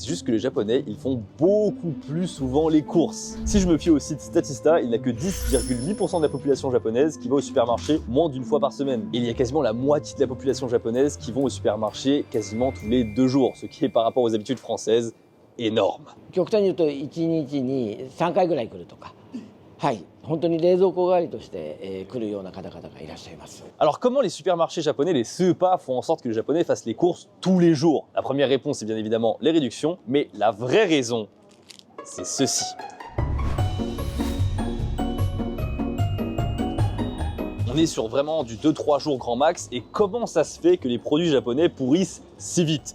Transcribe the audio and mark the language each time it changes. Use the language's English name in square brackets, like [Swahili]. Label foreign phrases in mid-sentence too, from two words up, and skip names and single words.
[French] C'est juste que les Japonais, ils font beaucoup plus souvent les courses. Si je me fie au site Statista, il n'y a que 10,8% de la population japonaise qui va au supermarché moins d'une fois par semaine. Et il y a quasiment la moitié de la population japonaise qui vont au supermarché quasiment tous les 2 jours, ce qui est par rapport aux habitudes françaises énorme. [Japanese] 極端に言うと1日に3回ぐらい来るとか、はい、本当に冷蔵庫代わりとして来るような方々がいらっしゃいます。 [French] Alors comment les supermarchés japonais, les seupas, font en sorte que les Japonais fassent les courses tous les jours? La première réponse c'est bien évidemment les réductions, mais la vraie raison, c'est ceci. On est sur vraiment du 2-3 jours grand max, et comment ça se fait que les produits japonais pourrissent si vite?